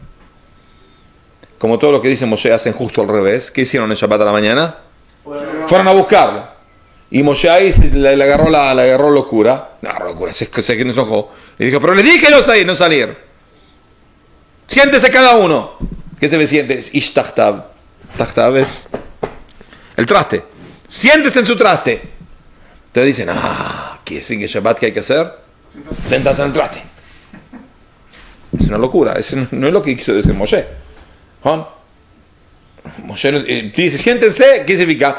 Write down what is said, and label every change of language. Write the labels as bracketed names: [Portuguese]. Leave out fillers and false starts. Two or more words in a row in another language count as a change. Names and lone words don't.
[Spanish] Como todo lo que dice Moshe hacen justo al revés. ¿Qué hicieron en Shabbat a la mañana? Fueron a buscarlo. Y Moshe ahí le agarró locura. No, locura, se enojó. Le dijo, pero les dije no salir. Siéntese cada uno. ¿Qué se ve siente? [Hebrew] איש תחתיו. [Spanish] Tachtav es el traste. Siéntese en su traste. Entonces dicen, ¿quiere decir que Shabbat qué hay que hacer? Sentarse en el traste. Es una locura. Eso no es lo que quiso decir Moshe. Moshe dice, siéntense. ¿Qué significa?